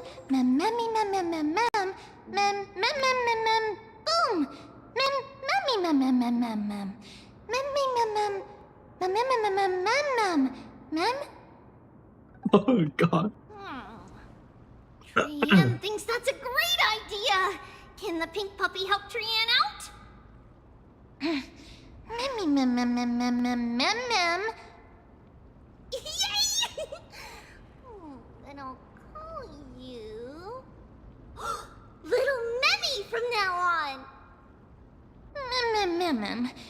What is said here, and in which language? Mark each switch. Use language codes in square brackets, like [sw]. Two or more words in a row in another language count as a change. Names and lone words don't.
[en] Memmy mem mem mem mem. Mem mem mem mem mem. Boom. Memmy mem mem mem mem mem. Memmy mem mem. Mem mem mem mem mem mem. Oh god. Trian thinks that's a great idea. Can the pink puppy help Trian out? Memmy mem mem mem mem mem mem mem. Yay! Then I'll call you Little Memmy from now on. Mem mem mem